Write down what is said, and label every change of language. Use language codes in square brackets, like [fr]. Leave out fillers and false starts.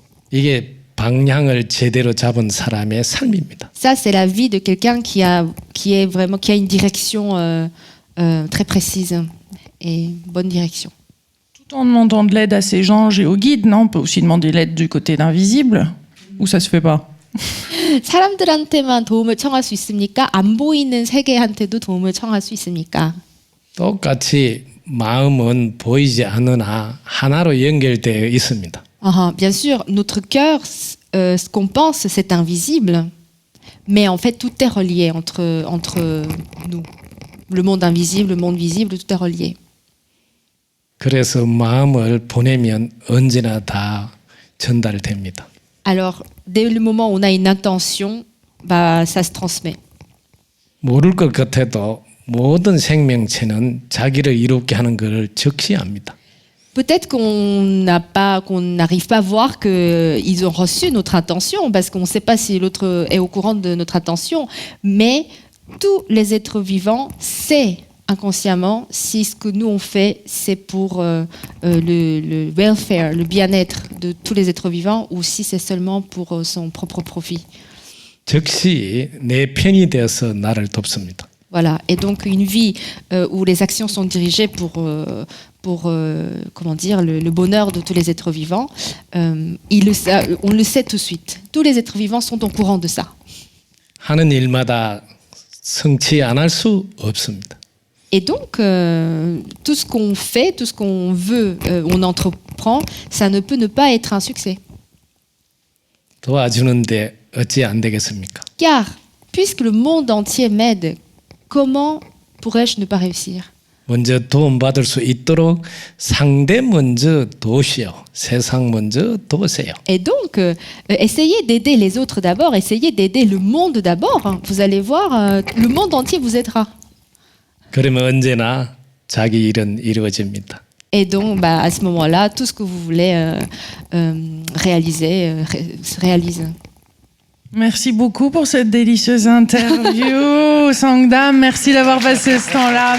[ko] 이게 방향을 제대로 잡은 사람의 삶입니다. [fr] Ça, c'est la vie de quelqu'un qui a une direction très précise et bonne direction. Tout en demandant de l'aide à ces gens géoguides, non? On peut aussi demander l'aide du côté d'invisible. Ou ça se fait pas? [ko] 사람들한테만 도움을 청할 수 있습니까? 안 보이는 세계한테도 도움을 청할 수 있습니까? 똑같이 마음은 보이지 않으나 하나로 연결되어 있습니다. [fr] Bien sûr, notre cœur, ce qu'on pense, c'est invisible, mais en fait, tout est relié entre nous. Le monde invisible, le monde visible, tout est relié. [ko] 그래서 마음을 보내면 언제나 다 전달됩니다. [fr] Alors, dès le moment où on a une intention, ça se transmet. [ko] 모를 것 같아도 모든 생명체는 자기를 이롭게 하는 것을 적시합니다. [fr] Peut-être qu'on n'arrive pas à voir qu'ils ont reçu notre intention, parce qu'on ne sait pas si l'autre est au courant de notre intention, mais tous les êtres vivants savent inconsciemment si ce que nous on fait, c'est pour le welfare, le bien-être de tous les êtres vivants, ou si c'est seulement pour son propre profit. [ko] 즉시 내 편이 되어서 나를 돕습니다. [fr] Voilà, et donc une vie où les actions sont dirigées pour comment dire, le bonheur de tous les êtres vivants, on le sait tout de suite. Tous les êtres vivants sont au courant de ça. [ko] 하는 일마다 성취 안 할 수 없습니다. [fr] Et donc, tout ce qu'on fait, tout ce qu'on veut, on entreprend, ça ne peut ne pas être un succès. [ko] 도와주는데 어찌 안 되겠습니까? [fr] Car, puisque le monde entier m'aide, comment pourrais-je ne pas réussir? [ko] 먼저 도움받을 수 있도록 상대 먼저 도시오. 세상 먼저 도세요. [fr] Et donc, essayez d'aider les autres d'abord, essayez d'aider le monde d'abord. Hein. Vous allez voir, le monde entier vous aidera. [ko] 그러면 언제나 자기 일은 이루어집니다. [fr] Et donc, à ce moment-là, tout ce que vous voulez réaliser se réalise. Merci beaucoup pour cette délicieuse interview, Sangdam. Merci d'avoir passé ce temps-là.